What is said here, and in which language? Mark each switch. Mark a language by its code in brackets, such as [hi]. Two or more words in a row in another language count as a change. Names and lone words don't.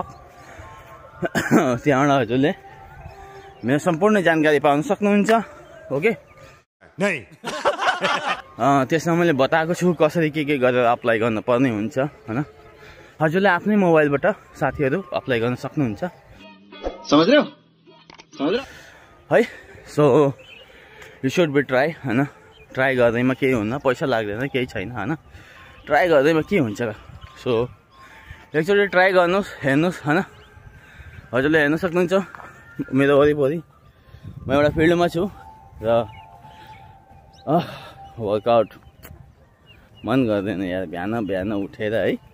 [ne] त्यहाँबाट हजुरले मेरो सम्पूर्ण जानकारी पाउन सक्नुहुन्छ। ओके त्यसमा मैले बताएको छु कसरी के गरेर अप्लाई गर्न पर्ने हुन्छ हैन। हजुरले आफ्नै मोबाइलबाट साथीहरू अप्लाई गर्न सक्नुहुन्छ, [hi] समझ रहे हो है। [en] So you should be try हैन। [ne] ट्राई गर्दैमा केही हुन्न, पैसा लाग्दैन, केही छैन हैन। ट्राई गर्दैमा के हुन्छ। सो एकचोटि ट्राई गर्नुहोस्, हेर्नुहोस् हैन। हजुरले हेर्न सक्नुहुन्छ मेरो वरिपरि म एउटा फिल्डमा छु र वर्कआउट मन गर्दैन यार बिहान बिहान उठेर है।